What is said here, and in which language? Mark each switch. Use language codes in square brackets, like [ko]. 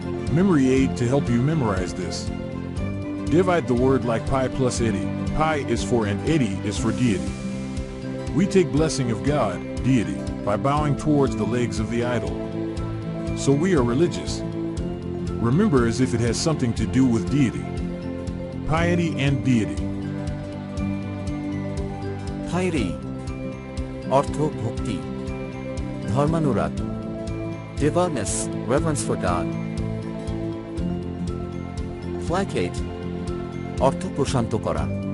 [en] Memory aid to help you memorize this. Divide the word like pi plus eddy. Pi is for and eddy is for deity. We take blessing of God, deity, by bowing towards the legs of the idol. So we are religious. Remember as if it has something to do with deity. Piety and deity. [bn] Piety অর্থ ভক্তি, ধর্মানুরাগ. [en] Devoutness, reverence for God. [bn] Placate অর্থ প্রশান্ত করা.